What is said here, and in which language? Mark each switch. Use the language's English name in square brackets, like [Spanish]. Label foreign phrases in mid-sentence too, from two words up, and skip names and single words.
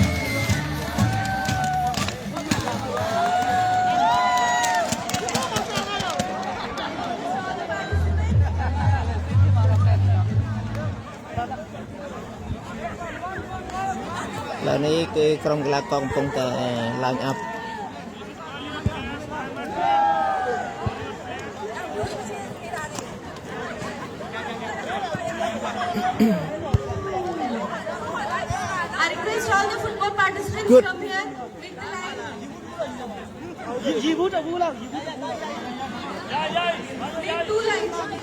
[Khmer] ឥឡូវនេះគឺ ក្រុមកីឡាករកំពុងតែឡើងអាប់ [English] Good. Come here. Pick the line. Pick 2 lines.